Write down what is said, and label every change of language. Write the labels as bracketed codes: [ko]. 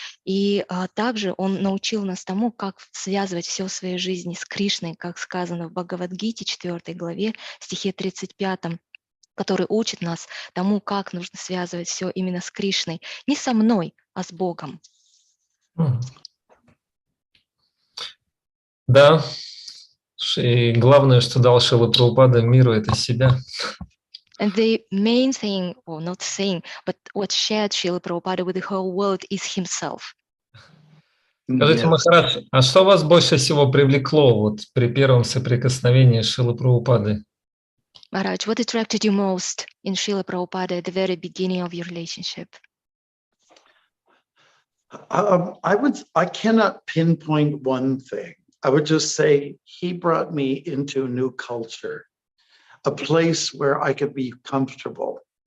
[ru] И также он научил нас тому, как связывать все в своей жизни с Кришной, как сказано в Бхагавад-гите, 4 главе, стихе 35, который учит нас тому, как нужно связывать все именно с Кришной. Не со мной, а с Богом. Да, и главное, что дал Шрила Прабхупада миру, это себя. [en] And the main thing, or not thing, but what shared Srila Prabhupada with the whole world is himself. [ru] Скажите, [en] Yes. [ru] Махарадж, а что вас больше всего привлекло вот при первом соприкосновении с Шрилой Прабхупадой? [en] Maharaj, what attracted you most in Srila Prabhupada at the very beginning of your relationship? I cannot pinpoint one thing. I would just say he brought me into a new culture, a place where I could be comfortable.